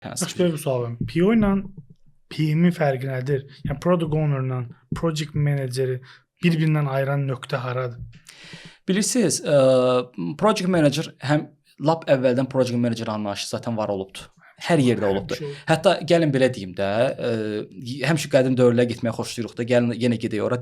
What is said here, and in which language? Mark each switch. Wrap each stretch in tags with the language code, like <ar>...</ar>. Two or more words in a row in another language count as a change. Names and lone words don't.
<az>Yaxşı, belə bir sual var. PO ilə PM-in fərqi nədir? Yəni</az> <en>product owner-la</en> <az>project meneceri bir-birindən ayıran nöqtə haradır? Bilirsiniz,</az> <en>project manager</en> <az>həm lap əvvəldən</az> <en>project manager</en> <az>anlayışı zaten var olubdur. Hər yerdə olubdur. Hətta gəlin belə deyim də, həmişə qədim dövrlərə getməyə xoşlayırıq da. Gəlin yenə gedək ora.</az>